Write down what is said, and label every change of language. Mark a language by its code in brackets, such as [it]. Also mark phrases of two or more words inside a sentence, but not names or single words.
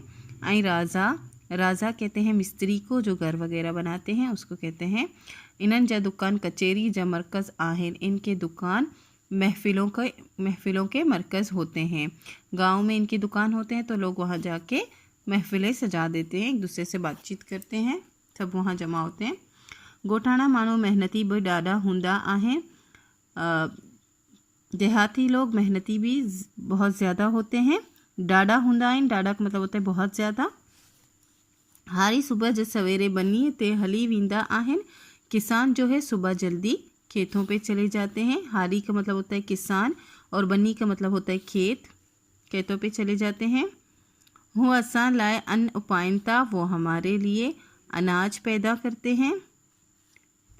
[ur] آئی راجہ کہتے ہیں مستری کو جو گھر وغیرہ بناتے ہیں، اس کو کہتے ہیں. [sd] इनन जा दुकान कचेरी जा मरकज़ आहिन। [ur] ان کے دکان محفلوں کے مرکز ہوتے ہیں. گاؤں میں ان کی دکان ہوتے ہیں، تو لوگ وہاں جا کے محفلیں سجا دیتے ہیں، ایک دوسرے سے بات چیت کرتے ہیں، سب وہاں جمع ہوتے ہیں. [sd] गोठाणा माण्हू मेहनती भी ॾाढा हूंदा आहिनि। [ur] دیہاتی لوگ محنتی بھی بہت زیادہ ہوتے ہیں. [sd] ॾाढा हूंदा आहिनि, [ur] ڈاڈھا کا مطلب ہوتا ہے بہت زیادہ. [sd] हारी सुबह जो सवेरे बनी ते हली वींदा आहिनि। [ur] کسان جو ہے صبح جلدی کھیتوں پہ چلے جاتے ہیں. ہاری کا مطلب ہوتا ہے کسان، اور بنی کا مطلب ہوتا ہے کھیت، کھیتوں پہ چلے جاتے ہیں. [sd] वो असां लाए अन्न उपाइनता, [ur] وہ ہمارے لیے اناج پیدا کرتے ہیں.